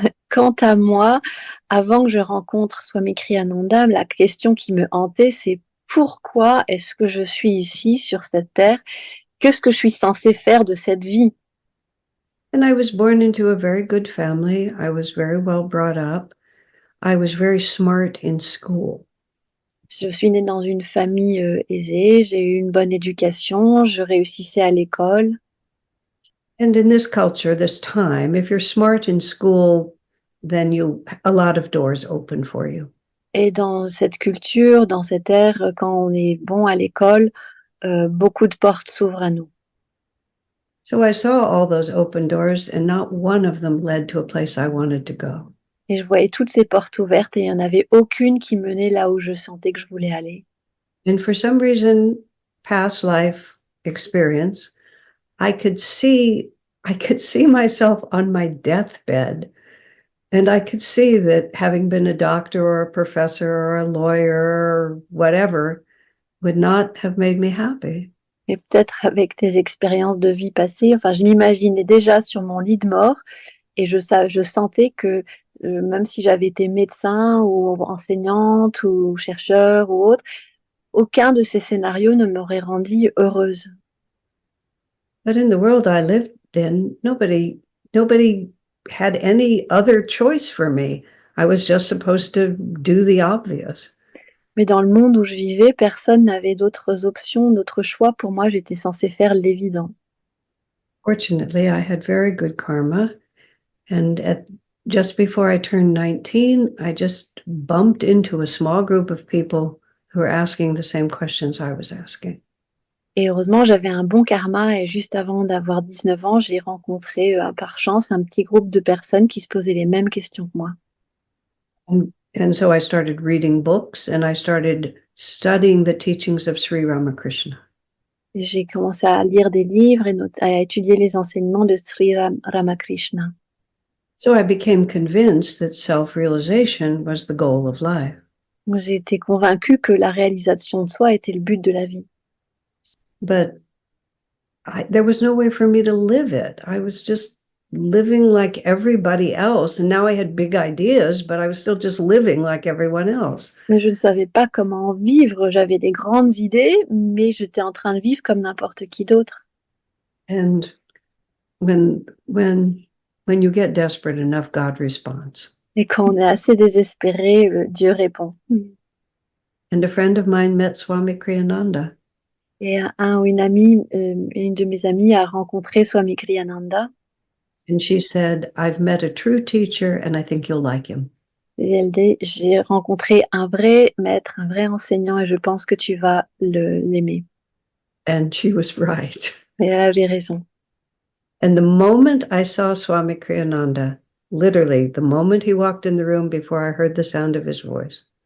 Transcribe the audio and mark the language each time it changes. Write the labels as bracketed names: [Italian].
[French] Quant à moi, avant que je rencontre Swami Kriyananda, la question qui me hantait, c'est pourquoi est-ce que je suis ici sur cette terre? Qu'est-ce que je suis censée faire de cette vie? [English] And I was born into a very good family. I was very well brought up. I was very smart in school. [French] Je suis née dans une famille aisée, j'ai eu une bonne éducation, je réussissais à l'école. [English] And in this culture, this time, if you're smart in school, then a lot of doors open for you. [French] Et dans cette culture, dans cette ère, quand on est bon à l'école, beaucoup de portes s'ouvrent à nous. [English] So I saw all those open doors, and not one of them led to a place I wanted to go. [French] Et je voyais toutes ces portes ouvertes et il n'y en avait aucune qui menait là où je sentais que je voulais aller. [English] And for some reason, past life experience, I could see myself on my deathbed. And I could see that having been a doctor or a professor or a lawyer or whatever would not have made me happy. [French] Et peut-être avec tes expériences de vie passées, enfin, je m'imaginais déjà sur mon lit de mort et je sentais que même si j'avais été médecin ou enseignante ou chercheur ou autre, aucun de ces scénarios ne m'aurait rendue heureuse. [English] But in the world I lived in, nobody had any other choice for me. I was just supposed to do the obvious. [French] Mais dans le monde où je vivais, personne n'avait d'autres options, d'autres choix. Pour moi, j'étais censée faire l'évident. [English] Fortunately, I had very good karma. And just before I turned 19, I just bumped into a small group of people who were asking the same questions I was asking. [French] Et heureusement, j'avais un bon karma et juste avant d'avoir 19 ans, j'ai rencontré par chance un petit groupe de personnes qui se posaient les mêmes questions que moi. [English] And so I started reading books and I started studying the teachings of Sri Ramakrishna. [French] Et j'ai commencé à lire des livres et à étudier les enseignements de Sri Ramakrishna. [English] So I became convinced that self-realization was the goal of life. [French] J'ai été convaincue que la réalisation de soi était le but de la vie. [English] But there was no way for me to live it. I was just living like everybody else. And now I had big ideas, but I was still just living like everyone else. [French] Mais je ne savais pas comment vivre. J'avais des grandes idées, mais j'étais en train de vivre comme n'importe qui d'autre. [English] And when you get desperate enough, God responds. [French] Et quand on est assez désespéré, Dieu répond. [English] And a friend of mine met Swami Kriyananda. [French] Et une de mes amies a rencontré Swami Kriyananda. [English] And she said, I've met a true teacher and I think you'll like him. [French] Et elle dit, j'ai rencontré un vrai maître, un vrai enseignant et je pense que tu vas l'aimer. [English] And she was right. [French] Et elle avait raison. [English] And the moment I saw Swami Kriyananda, literally the moment he walked in the room before I heard the sound of his voice,